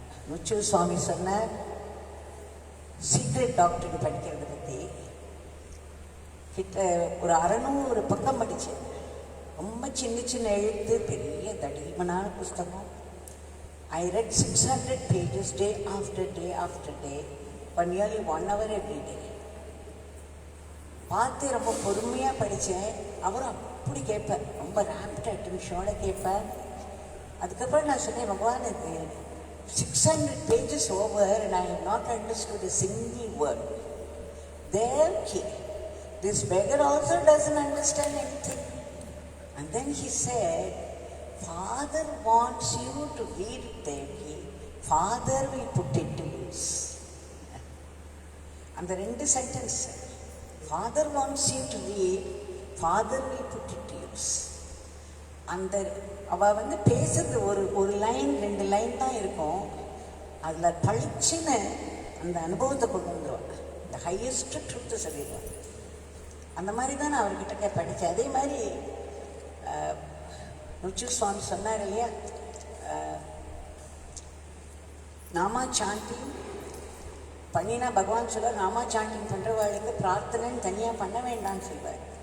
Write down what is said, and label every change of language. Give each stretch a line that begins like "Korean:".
Tamil: நொச்சூர் சுவாமி சொன்னார், சீக்ரெட் டாக்டருக்கு படிக்கிறத பற்றி கிட்ட ஒரு 600 பக்கம் படித்தேன். ரொம்ப சின்ன சின்ன எழுத்து, பெரிய தடிமனான புஸ்தகம்.
English: I read 600 pages day after day after day for nearly 1 hour every day.
Tamil: பார்த்து ரொம்ப பொறுமையாக படித்தேன். அவரும் அப்படி கேட்பார், ரொம்ப ரேப்ட் அட்டென்ஷனோட கேட்பார். அதுக்கப்புறம் நான் சொன்னேன், பகவான் இது
English: 600 pages over and I have not understood a single word. Devki, this beggar also doesn't understand anything. And then he said, Father wants you to read it, Devki. Father will put it to use. And the 2 sentences, Father wants you to read, Father will put it to use.
Tamil: அந்த அவள் வந்து பேசுறது ஒரு line 2 line தான் இருக்கும். அதில் பளிச்சுன்னு அந்த அனுபவத்தை கொண்டு வந்துடுவாள். இந்த ஹையஸ்ட் ட்ரூத்தை சொல்லிடுவாள். அந்த மாதிரி தான் நான் அவர்கிட்ட படித்தேன். அதே மாதிரி நொச்சூர் சுவாமி சொன்னார் இல்லையா, நாமா சாண்டிங் பண்ணினா பகவான் சொல்வார், நாமா சாண்டிங் பண்ணுறவாளுக்கு பிரார்த்தனைன்னு தனியாக பண்ண வேண்டாம்னு சொல்வார்.